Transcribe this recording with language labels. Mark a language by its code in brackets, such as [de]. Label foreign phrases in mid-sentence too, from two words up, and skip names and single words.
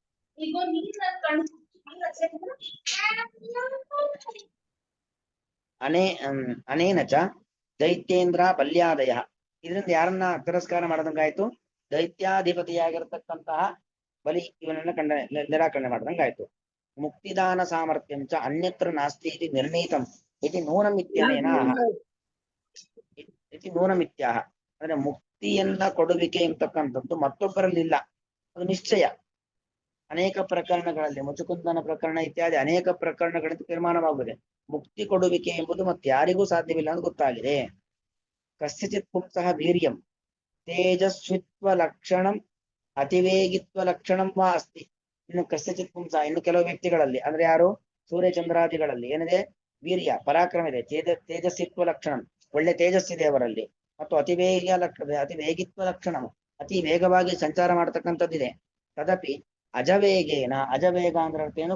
[sa] ಅನೇನ ಚ ದೈತ್ಯೇಂದ್ರ ಬಲ್ಯಾದಯ. [kn] ಇದರಿಂದ ಯಾರನ್ನ ತಿರಸ್ಕಾರ ಮಾಡದಂಗಾಯ್ತು? ದೈತ್ಯಾಧಿಪತಿಯಾಗಿರ್ತಕ್ಕಂತಹ ಬಲಿ ಇವನನ್ನ ನಿರಾಕರಣೆ ಮಾಡದಂಗಾಯ್ತು. [sa] ಮುಕ್ತಿದಾನ ಸಾಮರ್ಥ್ಯಂ ಚ ಅನ್ಯತ್ರ ನಾಸ್ತಿ ಇತಿ ನಿರ್ಣೀತಂ ಇತಿ ನೂನಮಿತ್ಯನೇನ ಇತಿ ನೂನಮಿತ್ಯಾಹ. [kn] ಅಂದ್ರೆ ಮುಕ್ತಿಯನ್ನ ಕೊಡುವಿಕೆ ಎಂಬತಕ್ಕಂಥದ್ದು ಮತ್ತೊಬ್ಬರಲ್ಲಿಲ್ಲ, ಅದು ನಿಶ್ಚಯ. ಅನೇಕ ಪ್ರಕರಣಗಳಲ್ಲಿ, ಮುಚುಕುಂದನ ಪ್ರಕರಣ ಇತ್ಯಾದಿ ಅನೇಕ ಪ್ರಕರಣಗಳಿಂದ ತೀರ್ಮಾನವಾಗುತ್ತದೆ. ಮುಕ್ತಿ ಕೊಡುವಿಕೆ ಎಂಬುದು ಮತ್ತಾರಿಗೂ ಸಾಧ್ಯವಿಲ್ಲ ಅಂತ ಗೊತ್ತಾಗಿದೆ. [sa] ಕಸ್ಯಚಿತ್ ಪುಂಸಃ ವೀರ್ಯಂ ತೇಜಸ್ವಿತ್ವ ಲಕ್ಷಣಂ ಅತಿವೇಗಿತ್ವ ಲಕ್ಷಣಂ ವಾ ಅಸ್ತಿ. [kn] ಇನ್ನು [sa] ಕಸ್ಯಚಿತ್ ಪುಂಸ, [kn] ಇನ್ನು ಕೆಲವು ವ್ಯಕ್ತಿಗಳಲ್ಲಿ ಅಂದ್ರೆ ಯಾರು? ಸೂರ್ಯಚಂದ್ರಾದಿಗಳಲ್ಲಿ ಏನಿದೆ? ವೀರ್ಯ, ಪರಾಕ್ರಮ ಇದೆ. [sa] ತೇಜಸ್ವಿತ್ವ ಲಕ್ಷಣಂ, [kn] ಒಳ್ಳೆ ತೇಜಸ್ಸಿದೆ ಅವರಲ್ಲಿ. ಮತ್ತು [sa] ಅತಿವೇಗಿತ್ವ ಲಕ್ಷಣಂ, [kn] ಅತಿ ವೇಗವಾಗಿ ಸಂಚಾರ ಮಾಡತಕ್ಕಂಥದ್ದಿದೆ. [sa] ತದಪಿ ಅಜವೇಗೇನ, [kn] ಅಜವೇಗ ಅಂದ್ರೆ ಏನು?